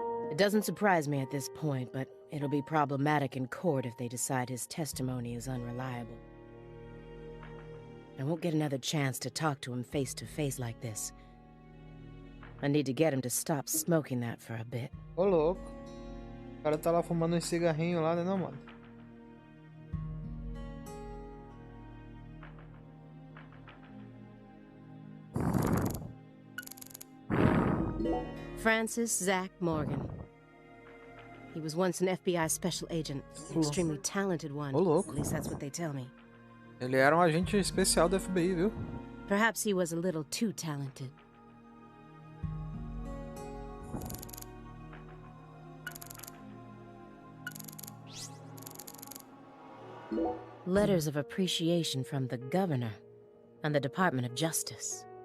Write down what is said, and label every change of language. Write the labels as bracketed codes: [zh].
[en] It doesn't surprise me at this point, but it'll be problematic in court if they decide his testimony is unreliable. I won't get another chance to talk to him face to face like this. I need to get him to stop smoking that for a bit. [pt] Ô, louco. O cara tá lá fumando um cigarrinho lá, né, não, mano? [en] Francis Zach Morgan. He was once an FBI special agent, an extremely talented one. [pt] Ô, louco. [en] At least that's what they tell me. [pt] Ele era um agente especial do FBI, viu? [en] Perhaps he was a little too talented. Letters of appreciation from the governor and the Department of Justice.